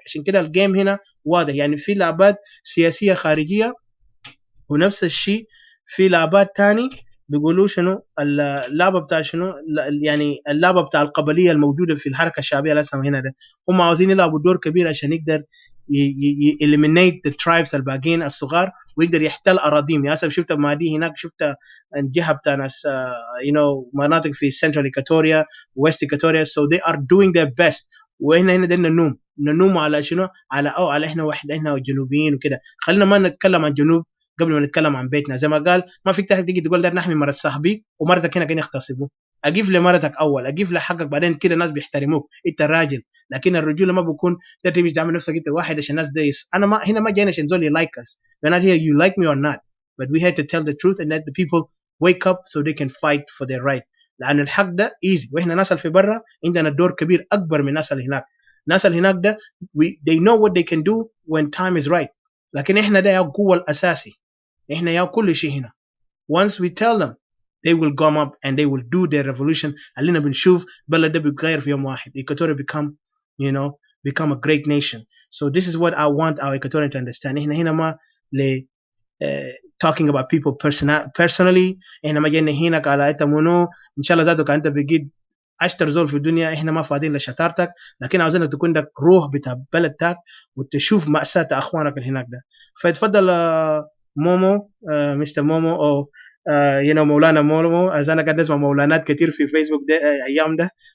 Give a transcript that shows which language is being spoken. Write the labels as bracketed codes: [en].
[ar] عشان كده الجيم هنا واضح، يعني في لعبات سياسية خارجية ونفس الشيء في لعبات تاني بيقولوا شنو اللعبة بتاع شنو، يعني اللعبة بتاع القبلية الموجودة في الحركة الشعبية لسه هنا ده هم عاوزين يلعبوا دور كبير عشان يقدر [en] eliminate the tribes [ar] الباقيين الصغار ويقدر يحتل أراضيهم. يعني شفت مادي هناك، شفت الجهة بتاع ناس مناطق في Central Equatoria West Equatoria, [en] so they are doing their best. [ar] وهنا ده ننوم على شنو، على احنا واحد، احنا الجنوبيين وكده. خلينا ما نتكلم عن جنوب قبل ما نتكلم عن بيتنا. زي ما قال ما فيك تيجي تقول ده نحمي مرة صاحبي ومرتك هنا كان يغتصبوا. اجيب لمرتك اول، اجيب لحقك بعدين كده الناس بيحترموك انت راجل. لكن الرجوله ما بيكون تمشي تعمل نفسك انت واحد عشان الناس دايس. انا ما هنا ما جايين عشان زول لايك [en] us. we're not here you like me or not, but we had to tell the truth and let the people wake up so they can fight for their right. [ar] لان الحق ده ايزي، واحنا ناس اللي في برا عندنا دور كبير اكبر من الناس اللي هناك. الناس اللي هناك ده [en] they know what they can do when time is right. [ar] لكن احنا ده يا قوه الاساسي، احنا يا كل شيء هنا. [en] once we tell them they will come up and they will do their revolution. [ar] اللي بنشوف بلد ده بيتغير في يوم واحد. [en] Equatorial become a great nation. So this is what I want our Equatorian to understand. [ar] احنا هنا ما [en] talking about people personally. [ar] احنا ما جينا هنا على انت منو ان شاء الله ذاتك انت بقيت اشتر زول في الدنيا. احنا ما فاضيين لشطارتك، لكن عاوزينك تكون عندك روح بتاع بلدك وتشوف مأساة اخوانك اللي هناك ده. فاتفضل مومو مستر مومو او مولانا مومو، از انا قاعد اسمع مولانات كتير في فيسبوك ده ايام ده.